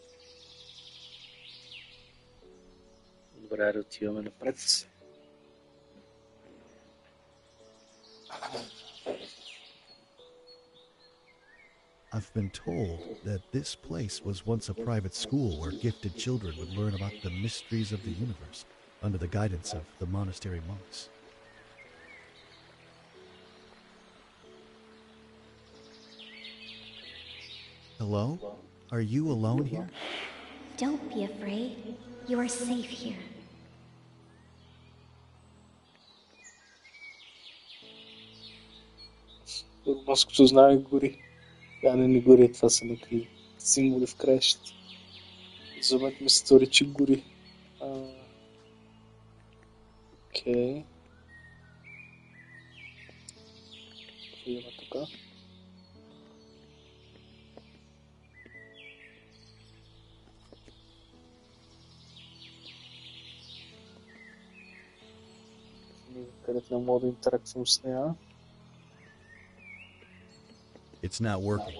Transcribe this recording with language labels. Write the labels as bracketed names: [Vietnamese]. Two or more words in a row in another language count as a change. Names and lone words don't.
[Bulgarian] Добре, да отиваме напред. [English] I've been told that this place was once a private school where gifted children would learn about the mysteries of the universe under the guidance of the monastery monks. Hello? Are you alone here? Don't be afraid. You are safe here. [Bulgarian] Морското знаме гори. Тя не гори, това са някакви символи в краищата. За момент ми се стори, че гори. Окей. Какво има тук? Където не мога да интерактувам с нея. [English] It's not working.